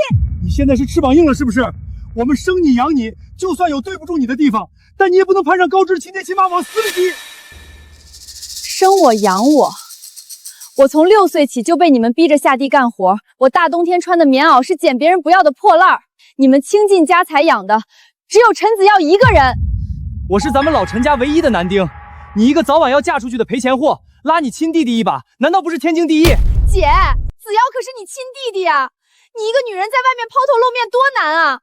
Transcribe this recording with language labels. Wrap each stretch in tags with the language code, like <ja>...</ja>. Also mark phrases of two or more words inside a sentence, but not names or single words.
<zh>你现在是翅膀硬了是不是？我们生你养你，就算有对不住你的地方，但你也不能攀上高枝，亲爹亲妈往死里逼。生我养我，我从6岁起就被你们逼着下地干活，我大冬天穿的棉袄是捡別人不要的破爛兒，你們傾盡家財養的只有陳子耀一個人。我是咱們老陳家唯一的男丁，你一個早晚要嫁出去的賠錢貨，拉你親弟弟一把，難道不是天經地義？姐，子耀可是你親弟弟啊，你一個女人在外面拋頭露面多難啊！</zh>